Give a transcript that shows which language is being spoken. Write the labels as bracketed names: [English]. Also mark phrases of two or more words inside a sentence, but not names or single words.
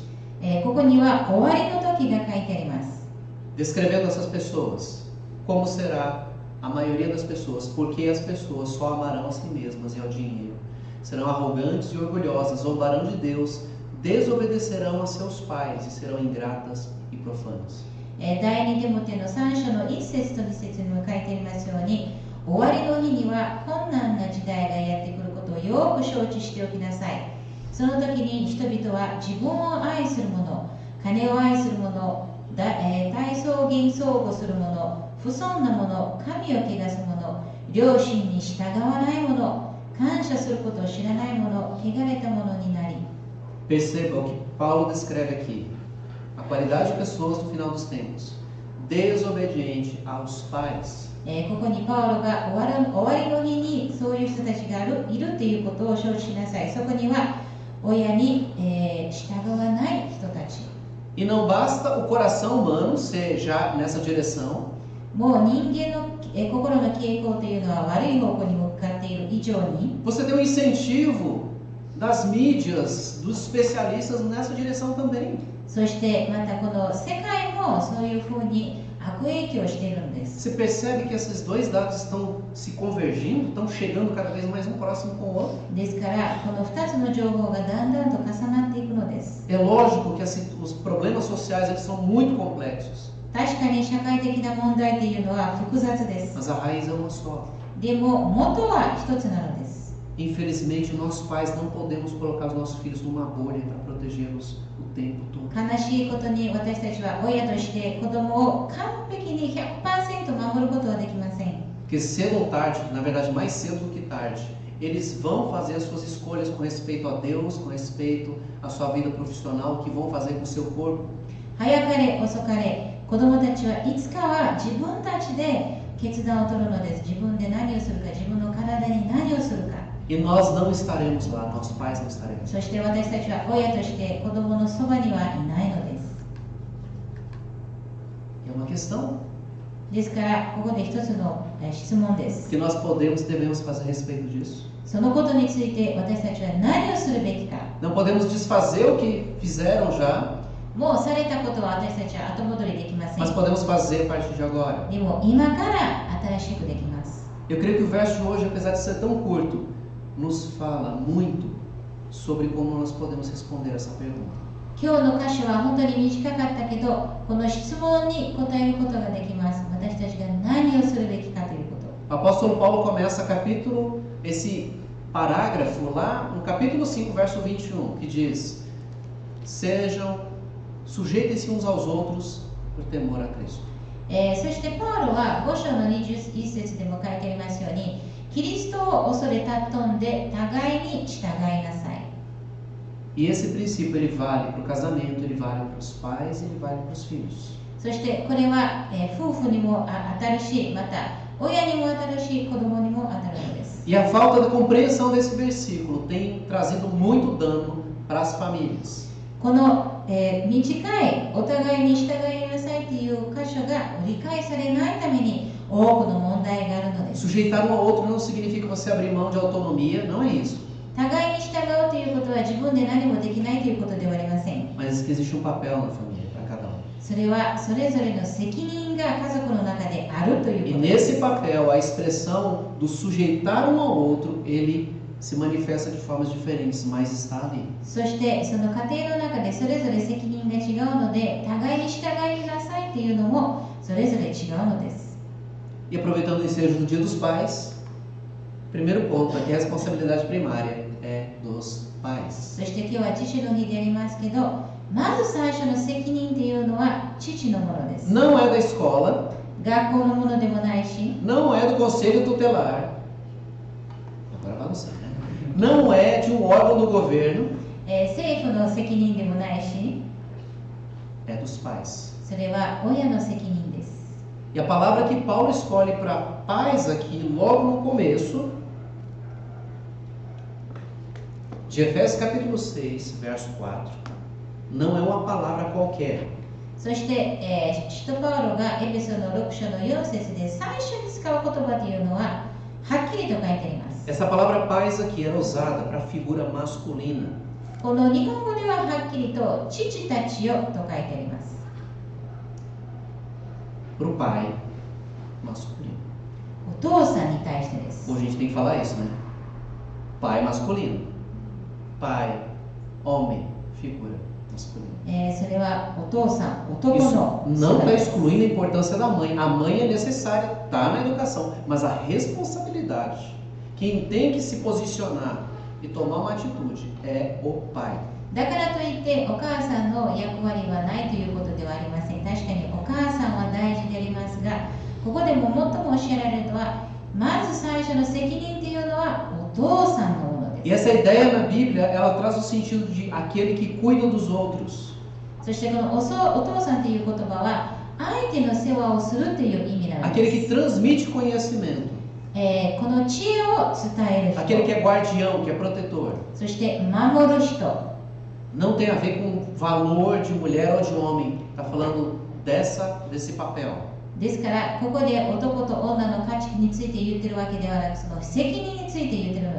[Japanese] ここには終わりの時が書いてあります。 [Portuguese] descrevendo essas pessoas. Como será a maioria das pessoas? Porque as pessoas só amarão a si mesmas e ao dinheiro. Serão arrogantes e orgulhosas, zombarão de Deus, desobedecerão a seus pais e serão ingratas e profanas. [Japanese] 第2テモテの3章の1節と2節にも書いてありますように、終わりの日には困難な時代がやってくることをよく承知しておきなさい。その時に人々は自分を愛する者、金を愛する者、大草原相互する者、不尊な者、神を汚す者、良心に従わない者、感謝することを知らない者、汚れた者になり。 [Portuguese] Perceba o que Paulo descreve aqui. A qualidade de pessoas no final dos tempos. Desobediente aos pais. [Japanese] ここにパウロが終わりの日にそういう人たちがいるということを承知しなさい。そこには親に、従わない人たち。 [Portuguese] E não basta o coração humano ser já nessa direção. [Japanese] もう人間の、心の傾向というのは悪い方向に向かっている以上に、 [Portuguese] Você tem um incentivo das mídias, dos especialistas nessa direção também. [Japanese] そしてまたこの世界もそういうふうに悪影響しているんです。 [Portuguese] Você percebe que esses dois dados estão se convergindo, estão chegando cada vez mais um próximo com o outro? [Japanese] ですからこの2つの情報がだんだんと重なっていくのです。 [Portuguese] É lógico que os problemas sociais eles são muito complexos, [Japanese] 確かに社会的な問題というのは複雑です。 [Portuguese] mas a raiz é uma só. [Japanese] でも元は一つなのです。 [Portuguese] Infelizmente, nós pais não podemos colocar os nossos filhos numa bolha para protegê-los o tempo todo. [Japanese] 悲しいことに私たちは親として子供を完璧に 100% 守ることはできません。 [Portuguese] Porque cedo ou tarde, na verdade mais cedo do que tarde, eles vão fazer as suas escolhas com respeito a Deus, com respeito à sua vida profissional, o que vão fazer com o seu corpo. [Japanese] 早かれ遅かれ子供たちはいつかは自分たちで決断を取るのです。自分で何をするか、自分の体に何をするか。 [Portuguese] E nós não estaremos lá, nossos pais não estaremos. [Japanese] そして私たちは親として子供のそばにはいないのです。 [Portuguese] É uma questão [Japanese] ですからここで一つの質問です。 [Portuguese] que nós podemos e devemos fazer a respeito disso. [Japanese] そのことについて私たちは何をするべきか。 [Portuguese] Não podemos desfazer o que fizeram já, [Japanese] もうされたことは私たちは後戻りできません。 [Portuguese] mas podemos fazer a partir de agora. [Japanese] でも今から新しくできます。 [Portuguese] Eu creio que o verso de hoje, apesar de ser tão curto, nos fala muito sobre como nós podemos responder essa pergunta. [Japanese] 今日の歌詞は本当に短かったけど、この質問に答えることができます。私たちが何をするべきかということ。 [Portuguese] O apóstolo Paulo começa esse parágrafo lá no capítulo 5, verso 21, que diz: sujeitem-se uns aos outros por temor a Cristo. [Japanese] そしてパウロは5章の21節でも書いてありますように、キリストを恐れ尊んで互いに従いなさい。 [Portuguese] E esse princípio ele vale para o casamento, ele vale para os pais e ele vale para os filhos. [Japanese] そしてこれは、夫婦にも当たるし、また親にも当たるし子供にも当たるのです。 [Portuguese] E a falta da compreensão desse versículo tem trazido muito dano para as famílias. [Japanese] この、短いお互いに従いなさいという箇所が理解されないために多くの問題があるのです。 [Portuguese] Sujeitar um ao outro não significa você abrir mão de autonomia, não é isso. [Japanese] 互いに従うということは自分で何もできないということではありません。 [Portuguese] Mas que existe um papel na família para cada um. [Japanese] それはそれぞれの責任が家族の中であるという [Portuguese] E [Japanese] ことです。 [Portuguese] nesse papel, a expressão do sujeitar um ao outro, ele se manifesta de formas diferentes, mas está ali. [Japanese] そしてその家庭の中でそれぞれ責任が違うので、互いに従いなさいというのもそれぞれ違うのです。 [Portuguese] E aproveitando o ensejo do Dia dos Pais, primeiro ponto aqui, a responsabilidade primária é dos pais. [Japanese] そして今日は父の日でありますけど、まず最初の責任というのは父のものです。 [Portuguese] Não é da escola, [Japanese] 学校のものでもないし、 [Portuguese] não é do conselho tutelar, agora vai no céu, né? Não é de um órgão do governo, [Japanese] 政府の責任でもないし、 [Portuguese] é dos pais. [Japanese] それは親の責任です。 [Portuguese] E a palavra que Paulo escolhe para pais aqui, logo no começo, de Efésios capítulo 6, verso 4, não é uma palavra qualquer. [Japanese] そして、使徒パウロがエペソの6章の4節で最初に使う言葉というのははっきりと書いてあります。 [Portuguese] Essa palavra pais aqui era usada para a figura masculina. [Japanese] この日本語でははっきりと父たちよと書いてあります。 [Portuguese] Para o pai masculino. [Japanese] お父さんに対してです。 [Portuguese] Hoje a gente tem que falar isso, né? Pai masculino. Pai, homem, figura masculina. [Japanese] それはお父さん、男 [Portuguese] Isso [Japanese] の [Portuguese] não [Japanese] 姿 [Portuguese] está [Japanese] です。 [Portuguese] excluindo a importância da mãe. A mãe é necessária, está na educação, mas a responsabilidade, quem tem que se posicionar e tomar uma atitude é o pai. [Japanese] だからといってお母さんの役割はないということではありません。確かにお母さんは大事でありますが、ここでも最もおっしゃられるのは、まず最初の責任というのはお父さんのものです。 [Portuguese] E essa ideia na Bíblia, ela traz o sentido de aquele que cuida dos outros. [Japanese] そしてこのお父さんという言葉は相手の世話をするという意味なんで [Portuguese] Aquele [Japanese] す。 [Portuguese] que transmite conhecimento. [Japanese] この知恵を伝える [Portuguese] Aquele que [Japanese] 人、 [Portuguese] é guardião, que é protetor. [Japanese] そして守る人。 [Portuguese] Não tem a ver com valor de mulher ou de homem. Está falando desse papel. [Japanese] ですからここで男と女の価値について言ってるわけではなく、その責任について言ってるの